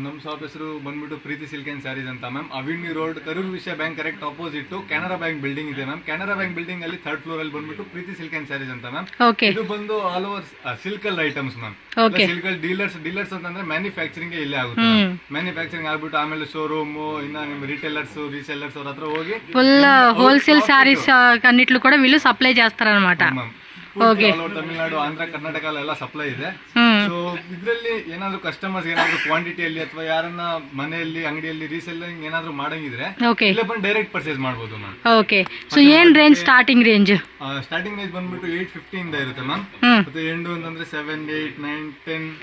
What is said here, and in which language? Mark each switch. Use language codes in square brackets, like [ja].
[kn] ನಮ್ಮ ಶಾಪ್ ಹೆಸರು ಬಂದ್ಬಿಟ್ಟು ಪ್ರೀತಿ ಸಿಲ್ಕ್ ಅಂಡ್ ಸ್ಯಾರೀಸ್ ಅಂತ ಮ್ಯಾಮ್. ಅವಿನ್ಯೂ ರೋಡ್ ಕರೂರ್ ವಿಷಯ bank correct opposite Canara bank building ಇದೆ ಮ್ಯಾಮ್. ಕೆನರಾ ಬ್ಯಾಂಕ್ ಬಿಲ್ಡಿಂಗ್ ಅಲ್ಲಿ 3rd ಫ್ಲೋರ್ ಅಲ್ಲಿ ಬಂದ್ಬಿಟ್ಟು ಪ್ರೀತಿ ಸಿಲ್ಕ್ ಅಂಡ್ ಸ್ಯಾರೀಸ್ ಅಂತ ಮ್ಯಾಮ್. ಓಕೆ. ಇದು ಬಂದು all over ಸಿಲ್ಕಲ್ items ma'am. ಸಿಲ್ಕಲ್ dealers ಅಂತಂದ್ರೆ ಮ್ಯಾನುಫ್ಯಾಕ್ಚರಿಂಗ್ ಇಲ್ಲೇ ಆಗುತ್ತೆ. ಮ್ಯಾನುಫ್ಯಾಕ್ಚರಿಂಗ್ ಆಗ್ಬಿಟ್ಟು ಆಮೇಲೆ ಶೋರೂಮ್ ಇನ್ನ ನಿಮ್ಮ ರಿಟೇಲರ್ಸ್ ರೀಸೆಲ್ಲರ್ಸ್ ಅವ್ರ ಹತ್ರ ಹೋಗಿ [te] ఫుల్ హోల్సేల్ సారీస్ అన్నిట్లు కూడా వీళ్ళు సప్లై చేస్తారన్నమాట. [kn] ತಮಿಳುನಾಡು, ಆಂಧ್ರ, ಕರ್ನಾಟಕ ಎಲ್ಲ ಸಪ್ಲೈ ಇದೆ. ಸೊ ಇದ್ರಲ್ಲಿ ಏನಾದ್ರು ಕಸ್ಟಮರ್ಸ್ ಏನಾದ್ರು ಕ್ವಾಂಟಿಟಿಯಲ್ಲಿ ಅಥವಾ ಯಾರನ್ನ ಮನೆಯಲ್ಲಿ ಅಂಗಡಿಯಲ್ಲಿ ರೀಸೆಲ್ಲಿಂಗ್ ಏನಾದ್ರು ಮಾಡಂಗಿದ್ರೆ ಇಲ್ಲೇ ಬಂದು ಡೈರೆಕ್ಟ್ ಪರ್ಚೇಸ್ ಮಾಡಬಹುದು ಮ್ಯಾಮ್. ಓಕೆ. ಸೊ ಏನ್ ರೇಂಜ್ ಸ್ಟಾರ್ಟಿಂಗ್ ರೇಂಜ್ ಬಂದ್ಬಿಟ್ಟು 850 ಇಂದ ಇರುತ್ತೆ ಮ್ಯಾಮ್. ಮತ್ತೆ ಎಂಡು ಅಂತಂದ್ರೆ 7, 8, 9, 10,